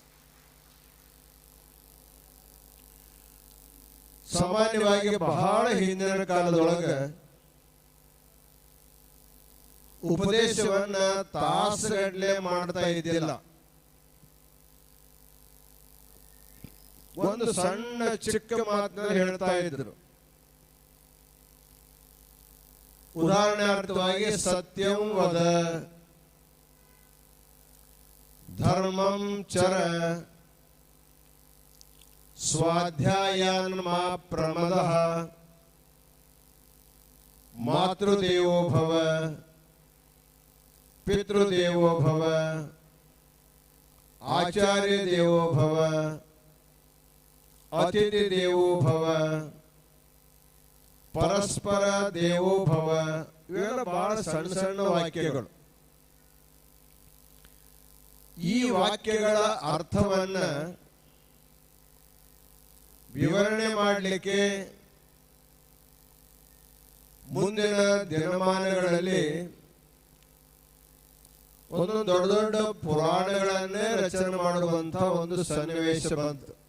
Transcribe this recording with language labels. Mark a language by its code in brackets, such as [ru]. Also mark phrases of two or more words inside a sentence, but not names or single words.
[kn] ಸಾಮಾನ್ಯವಾಗಿ ಬಹಳ ಹಿಂದಿನ ಕಾಲದೊಳಗೆ ಉಪದೇಶವನ್ನ ತಾಸುಗಟ್ಟಲೆ ಮಾಡ್ತಾ ಇದ್ದಿಲ್ಲ. ಒಂದು ಸಣ್ಣ ಚಿಕ್ಕ ಮಾತನ್ನ ಹೇಳ್ತಾ ಇದ್ರು. [sa] ಉದಾಹರಣಾರ್ಥವಾಗಿ ಸತ್ಯಂ ವದ, ಧರ್ಮಂ ಚರ, ಸ್ವಾಧ್ಯಾಯಾನ್ ಮಾ ಪ್ರಮದಃ, ಮಾತೃದೇವೋ ಭವ, ಪಿತೃದೇವೋ ಭವ, ಆಚಾರ್ಯ ದೇವೋ ಭವ, ಅತಿಥಿ ದೇವೋ ಭವ, ಪರಸ್ಪರ ದೇವೋ ಭವ. [kn] ಇವೆಲ್ಲ ಬಹಳ ಸಣ್ಣ ಸಣ್ಣ ವಾಕ್ಯಗಳು. ಈ ವಾಕ್ಯಗಳ ಅರ್ಥವನ್ನ ವಿವರಣೆ ಮಾಡಲಿಕ್ಕೆ ಮುಂದಿನ ದಿನಮಾನಗಳಲ್ಲಿ ಒಂದು ದೊಡ್ಡ ದೊಡ್ಡ ಪುರಾಣಗಳನ್ನೇ ರಚನೆ ಮಾಡುವಂತಹ ಒಂದು ಸನ್ನಿವೇಶ ಬಂತು.